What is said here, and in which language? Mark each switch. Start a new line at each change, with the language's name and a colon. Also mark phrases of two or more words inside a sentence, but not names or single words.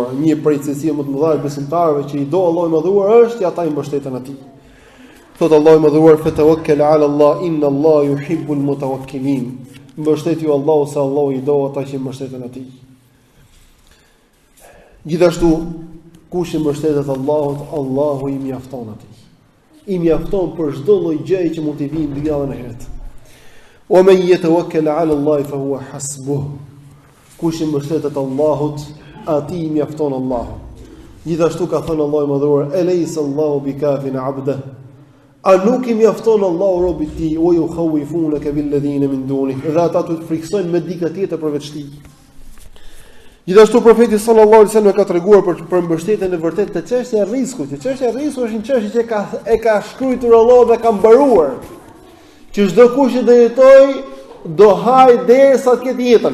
Albanian: Një prej cilësive më të mëdha të besimtarëve që i do Allahu i madhëruar është që ata i mbështeten atij. Thot Allahu i madhëruar:
Arabic: "فتوكل على الله إن الله يحب المتوكلين."
Albanian: Mbështetju Allahu se Allahu i do ata që i mbështeten atij. Gjithashtu, kush i mbështetet Allahut, Allahu i mjafton atij. I mjafton për çdo lloj gjëje që mund të vijë në javën e herët.
Arabic: "ومن يتوكل على الله فهو حسبه."
Albanian: Kush i mbështetet Allahut, atij i mjafton Allahu. Gjithashtu ka thënë Allahu i Madhëruar:
Arabic: "أليس الله بكاف عبده."
Albanian: A nuk i mjafton Allahu robit tij, o ju
Arabic: يخوفون بالذين من دون.
Albanian: Dhe ata të friksojnë me dikë tjetër përveç tij. Gjithashtu profeti
Arabic: صلى الله عليه وسلم
Albanian: ka treguar për mbështetjen e vërtetë të çështjes së rrezikut. Çështja e rrezikut është një çështje që e ka shkruar Allahu dhe ka mbaruar. Që çdo kush që do jetojë do haj derisa të ketë jetën.